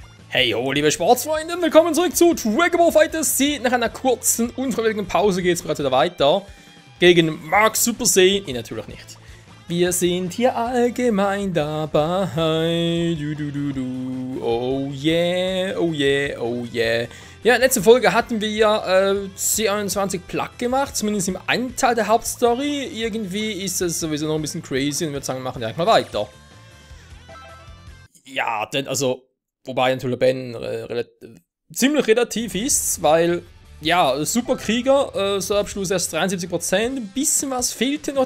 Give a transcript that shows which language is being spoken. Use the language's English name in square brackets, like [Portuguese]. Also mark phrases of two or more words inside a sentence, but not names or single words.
[German] Hey ho, liebe Sportsfreunde, willkommen zurück zu Dragon Ball FighterZ. Nach einer kurzen, unfreiwilligen Pause geht es bereits wieder weiter. Gegen Mark Super Saiyan. Natürlich nicht. Wir sind hier allgemein dabei. [English] Oh yeah, oh yeah, oh yeah. [German] Ja, in der letzten Folge hatten wir ja 21 Platt gemacht, zumindest im einen Teil der Hauptstory. Irgendwie ist es sowieso noch ein bisschen crazy und ich würde sagen, wir machen direkt mal weiter. Ja, denn also... Wobei natürlich Ben ziemlich relativ ist, weil, ja, Superkrieger, so Abschluss erst 73%, ein bisschen was fehlte noch.